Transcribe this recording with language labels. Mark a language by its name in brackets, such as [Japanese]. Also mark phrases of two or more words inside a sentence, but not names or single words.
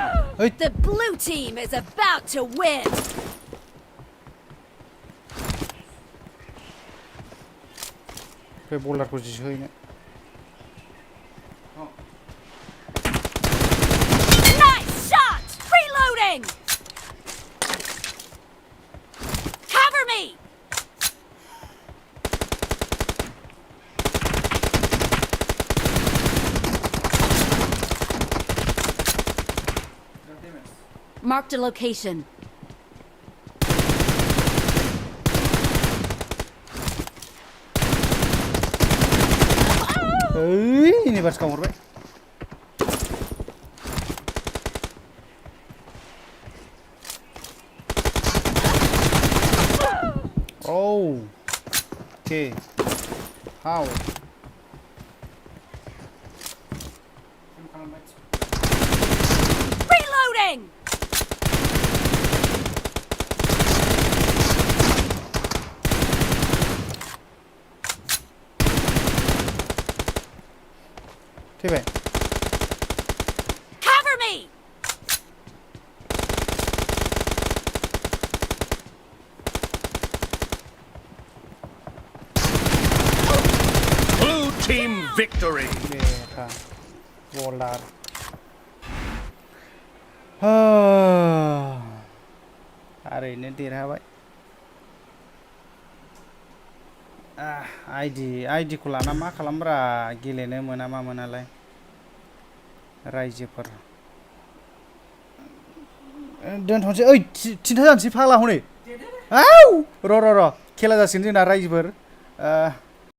[English] The blue team is about to win. [Bodo] बे बल्डारखौ जिसोहैनो [English] Nice shot! Reloading! Cover me! Marked a location. [Bodo] इउनिभार्स गावहरबाय [English] Oh, okay. How? Reloading! [Hindi] ठीक है [English] Cover me! Blue team victory. [Bodo] देखा बॉलर ओरैनो देरहाबाय आइडि खौ लाना मा खालामब्रा गेलेनो मोना मा मोनालाय रायजोफोर दोनथ'नोसै ओइ थिनथा जानोसै फाग्ला हनै आउ र' खेला जासिगोन जोंना रायजोफोर